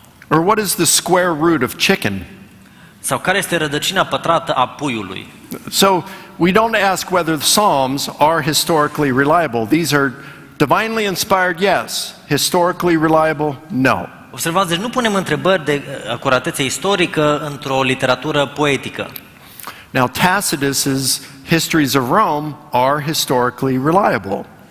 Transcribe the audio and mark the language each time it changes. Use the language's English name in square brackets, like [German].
[English] Or what is the square root of chicken? [Romanian] Sau care este rădăcina pătrată a puiului. [English] So we don't ask whether the Psalms are historically reliable. These are divinely inspired, yes. Historically reliable, no. [Romanian] Observați, deci nu punem întrebări de acuratețe istorică într-o literatură poetică. [English] Now Tacitus's histories of Rome are historically reliable.